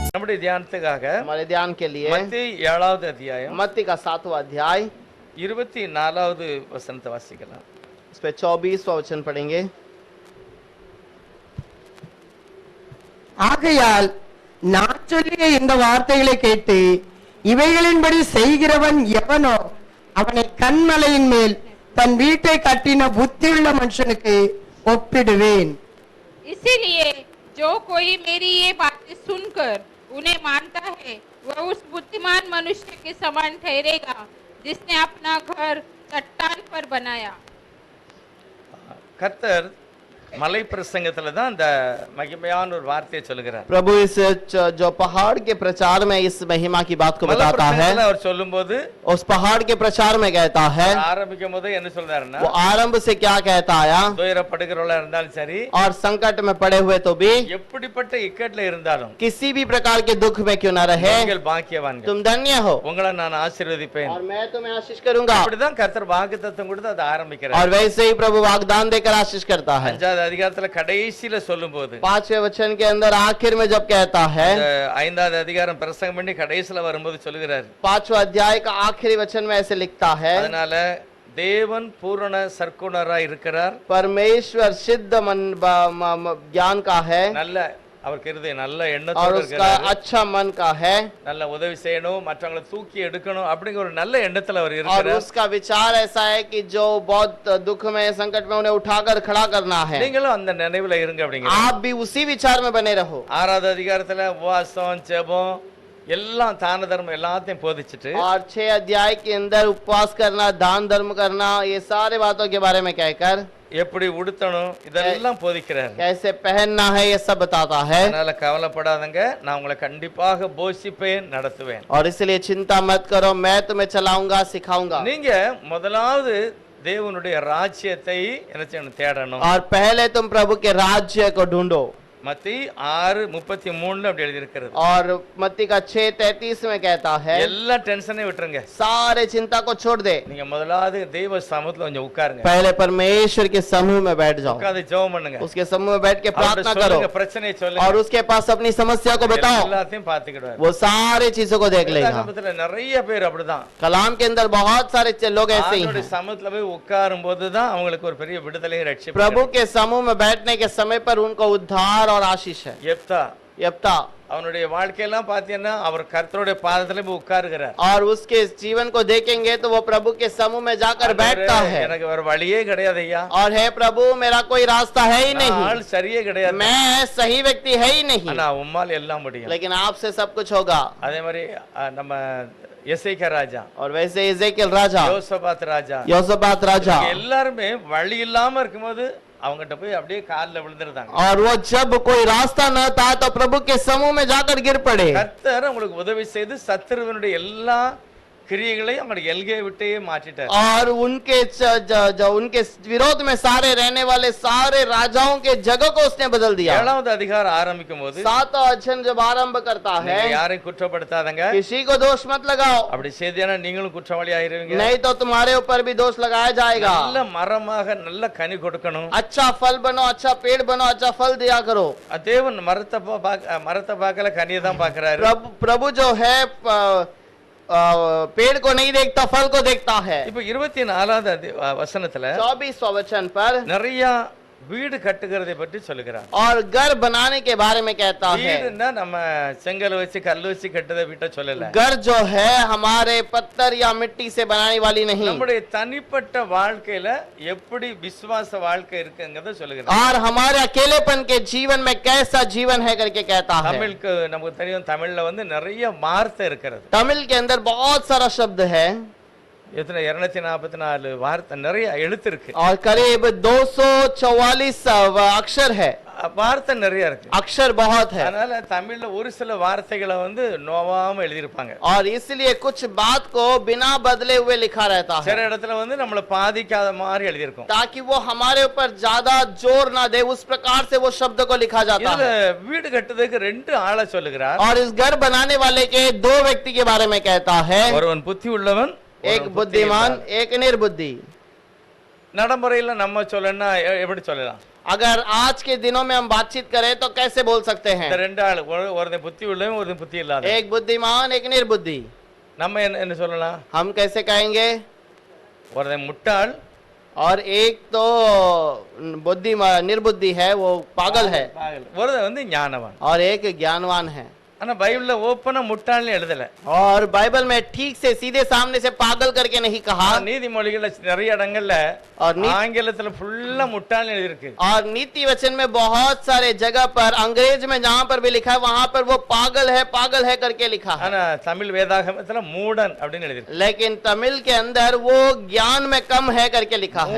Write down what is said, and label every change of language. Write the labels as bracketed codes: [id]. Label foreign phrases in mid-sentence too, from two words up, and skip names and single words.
[ta] நம்முடைய தியானத்துக்காக [hi] हमारे ध्यान के लिए [ta] மத்தேயு 7வது அத்தியாயம் [hi] मत्ती का 7वां अध्याय [ta] 24வது வசனத்தை வாசிக்கலாம். [hi] इस पे 24वां वचन पढ़ेंगे। [ta] ஆகையால் நான் சொல்லிய இந்த வார்த்தைகளை கேட்டு இவைகளின்படி செய்கிறவன் எவனோ அவனை கன்மலையின் மேல் தன் வீட்டை கட்டின புத்தியுள்ள மனுஷனுக்கு ஒப்பிடுவேன். [hi] इसीलिए जो कोई मेरी ये बातें सुनकर उन्हें मानता है वह उस बुद्धिमान मनुष्य के समान ठहरेगा जिसने अपना घर चट्टान पर बनाया। [ta] கர்த்தர் மலை பிரசங்கத்துல தான் அந்த மகிமையான ஒரு வார்த்தையை சொல்லுகிறார். [hi] प्रभु इस जो पहाड़ के प्रचार में इस महिमा की बात को बताता है। [ta] அவர் சொல்லும்போது [hi] उस पहाड़ के प्रचार में कहता है, [ta] ஆரம்பிக்கும் போது என்ன சொல்றாருன்னா, [hi] वो आरंभ से क्या कहता आया, [ta] துயரப்படுகிறவளா இருந்தாலும் சரி [hi] और संकट में पड़े हुए तो भी, [ta] எப்படிப்பட்ட இக்கட்ல இருந்தாலும் [hi] किसी भी प्रकार के दुख में क्यों न रहे, [ta] நீங்கள் பாக்கியவான்கள், [hi] तुम धन्य हो, [ta] உங்களை நான் ஆசீர்வதிப்பேன், [hi] और मैं तुम्हें आशीष करूंगा। [ta] அப்படிதான் கர்த்தர் வாக்குத்தத்தம் கொடுத்து அதை ஆரம்பிக்கிறார். [hi] और वैसे ही प्रभु वाग्दान देकर आशीष करता है। [ta] 5வது அதிகாரத்துல கடைசியில சொல்லும்போது, [hi] 5वें वचन के अंदर आखिर में जब कहता है, [ta] 5வது அதிகாரம் பிரசங்கம் பண்ணி கடைசில வரும்போது சொல்லுகிறார், [hi] 5वां अध्याय का आखिरी वचन में ऐसे लिखता है, [ta] அதனால தேவன் பூரண சற்குணராய் இருக்கிறார், [hi] परमेश्वर सिद्ध मन ज्ञान का है, [ta] நல்ல அவருக்கு இருதயம் நல்ல [hi] और [ta] எண்ணத்தோட [hi] उसका [ta] இருக்கிறார், [hi] अच्छा मन का है, [ta] நல்ல உதவி செய்யணும், மற்றவங்களை தூக்கி எடுக்கணும் அப்படிங்கிற ஒரு நல்ல எண்ணத்துல அவர் [hi] और [ta] இருக்கிறார். [hi] उसका विचार ऐसा है कि जो बहुत दुख में संकट में उन्हें उठाकर खड़ा करना है। [ta] நீங்களும் அந்த நினைவுல இருங்க அப்படிங்கிற. [hi] आप भी उसी विचार में बने रहो। [ta] 6வது அதிகாரத்துல உபவாசம் ஜெபம் எல்லாம் தான தர்மம் எல்லாத்தையும் போதிச்சுட்டு, [hi] और 6 अध्याय के अंदर उपवास करना, दान धर्म करना, ये सारे बातों के बारे में कहकर [ta] எப்படி உடுத்தணும் இதெல்லாம் போதிக்கிறார். [hi] कैसे पहनना है ये सब बताता है। [ta] அதனால கவலைப்படாதங்க, நான் உங்களை கண்டிப்பாக போஷிப்பேன் நடத்துவேன். [hi] और इसलिए चिंता मत करो, मैं तुम्हें चलाऊंगा सिखाऊंगा। [ta] நீங்க முதலாவது தேவனுடைய ராஜ்யத்தை என்ன செய்யணும், தேடணும். [hi] और पहले तुम प्रभु के राज्य को ढूंढो। [ta] மத்தேயு 6:33 அப்படி எழுதி இருக்கிறது. [hi] और मत्ती का 6:33 में कहता है, [ta] எல்லா டென்ஷனையும் விட்டுருங்க, [hi] सारे चिंता को छोड़ दे, [ta] நீங்க முதலாவது தேவ சமூகத்துல கொஞ்சம் உட்காருங்க, [hi] पहले परमेश्वर के समूह में बैठ जाओ, [ta] உட்கார்ந்து ஜெபம் பண்ணுங்க, [hi] उसके समूह में बैठ के प्रार्थना करो, [ta] சொல்லுங்க, பிரச்சனையை சொல்லுங்க, [hi] और उसके पास अपनी समस्या को बताओ, [ta] எல்லாத்தையும் பாத்துக்கிடுவார். [hi] वो सारे चीजों को देख लेगा। [ta] சமூகத்துல நிறைய பேர் அப்படிதான், [hi] कलाम के अंदर बहुत सारे लोग ऐसे ही [ta] ஆண்டவருடைய [hi] हैं। [ta] சமூகத்துல போய் உட்காரும் போதுதான் அவங்களுக்கு ஒரு பெரிய விடுதலையும் ரட்சிப்பும் [hi] प्रभु [ta] கிடைக்கும். [hi] के समूह में बैठने के समय पर उनको उद्धार और आशीष है। यप्ता [ta] அவனுடைய வாழ்க்கையெல்லாம் பாத்தீங்கன்னா அவர் கர்த்தருடைய பாதத்துல போய் உட்காருகிறார், [hi] और उसके जीवन को देखेंगे तो वो प्रभु के समूह में जाकर बैठता है। [ta] எனக்கு வேற வழியே கிடையாது ஐயா, [hi] और है प्रभु मेरा कोई रास्ता है ही नहीं, [ta] ஆள் சரியே கிடையாது, [hi] मैं सही व्यक्ति है ही नहीं, [ta] ஆனா உம்மால் எல்லாம் முடியும். [hi] लेकिन आपसे सब कुछ होगा। [ta] அதே மாதிரி நம்ம எசேக்கியா ராஜா, [hi] और वैसे इज़ेकिएल राजा, [ta] யோசபாத் ராஜா, [hi] योसाबात राजा, [ta] எல்லாருமே வழி இல்லாம இருக்கும்போது அவங்ககிட்ட போய் அப்படியே கால்ல விழுந்துருந்தாங்க. [hi] और वो जब कोई रास्ता न था तो प्रभु के समूह में जाकर गिर पड़े। [ta] கர்த்தர் உங்களுக்கு உதவி செய்து சத்துருவினுடைய எல்லா கிரியைகளை அவங்களுடைய எல்கையை விட்டே மாற்றிட்டார். [hi] और उनके उनके विरोध में सारे रहने वाले सारे राजाओं के जगह को उसने बदल दिया। [ta] 7வது அதிகாரம் ஆரம்பிக்கும் போது [hi] 7वां अध्याय जब आरंभ करता है, [ta] யாரையும் குற்றப்படுத்தாதங்க, [hi] किसी को दोष मत लगाओ, [ta] அப்படி செய்தீங்கன்னா நீங்களும் குற்றவாளி ஆயிருவீங்க. [hi] नहीं तो तुम्हारे ऊपर भी दोष लगाया जाएगा। [ta] நல்ல மரமாக நல்ல கனி கொடுக்கணும், [hi] अच्छा फल बनो, अच्छा पेड़ बनो, अच्छा फल दिया करो। [ta] தேவன் மரத்தை பார்க்கல கனியை தான் பார்க்கிறாரு. [hi] प्रभु जो है पेड़ को नहीं देखता, फल को देखता है। [ta] இப்ப 24வது வசனத்துல [hi] 24वां वचन पर [ta] நிறைய வீடு கட்டுகிறதை பற்றி சொல்லுகிறார். [hi] और घर बनाने के बारे में कहता है। [ta] வீடுன்னா நம்ம செங்கல் வச்சு கல் வச்சு கட்டுறதை வீட்டை சொல்லல, [hi] घर जो है हमारे पत्थर या मिट्टी से बनाने वाली नहीं, [ta] நம்முடைய தனிப்பட்ட வாழ்க்கையில எப்படி விசுவாச வாழ்க்கை இருக்குங்கிறத சொல்லுகிறார். [hi] और हमारे अकेलेपन के जीवन में कैसा जीवन है करके कहता है। [ta] தமிழுக்கு நமக்கு தெரியும், தமிழ்ல வந்து நிறைய வார்த்தை இருக்கிறது. [hi] तमिल के अंदर बहुत सारा शब्द है, [ta] எத்தனை 244 வார்த்தை, நிறைய எழுத்து இருக்கு, [hi] और करीब 244 अक्षर है, [ta] வார்த்தை நிறைய இருக்கு, [hi] अक्षर बहुत है। [ta] அதனால தமிழ்ல ஒரு சில வார்த்தைகளை வந்து நோவாம எழுதியிருப்பாங்க. [hi] और इसलिए कुछ बात को बिना बदले हुए लिखा रहता [ta] சில [hi] है, [ta] இடத்துல வந்து நம்மளை பாதிக்காத மாதிரி எழுதியிருக்கும். [hi] ताकि वो हमारे ऊपर ज्यादा जोर ना दे, उस प्रकार से वो शब्द को लिखा जाता [ta] இதுல [hi] है। [ta] வீடு கட்டுறதுக்கு 2 ஆளை சொல்லுகிறார். [hi] और इस घर बनाने वाले के 2 व्यक्ति के बारे में कहता है, [ta] ஒருவன் புத்தி உள்ளவன், [hi] एक बुद्धिमान एक निर्बुद्धि। [ta] நடைமுறையில நம்ம சொல்லணும்னா எப்படி சொல்லலாம்? [hi] अगर आज के दिनों में हम बातचीत करें तो कैसे बोल सकते हैं? [ta] இந்த ரெண்டு ஆள், ஒருத்தன் புத்தி உள்ளவன், ஒருத்தன் புத்தி இல்லாத. [hi] एक बुद्धिमान एक निर्बुद्धि। [ta] நம்ம என்ன சொல்லலாம்? [hi] हम कैसे कहेंगे? [ta] ஒருத்தன் முட்டாள், [hi] और एक तो निर्बुद्धि है, वो पागल है, [ta] ஒருத்தன் வந்து ஞானவான். [hi] और एक ज्ञानवान है। [ta] ஆனா பைபிள்ல ஓப்பனா முட்டாள்னு எழுதல. [hi] और बाइबल में ठीक से सीधे सामने से पागल करके नहीं कहा। [ta] நீதிமொழிகள்ல நிறைய இடங்கள்ல [hi] और [ta] ஆங்கிலத்துல ஃபுல்லா முட்டாள்னு எழுதிருக்கு. [hi] और नीति वचन में बहुत सारे जगह पर अंग्रेज में जहाँ पर भी लिखा है वहाँ पर वो पागल है करके लिखा है। [ta] ஆனா தமிழ் வேதாகமத்துல மூடன் அப்படின்னு எழுதிருக்கு. [hi] लेकिन तमिल के अंदर वो ज्ञान में कम है करके लिखा है।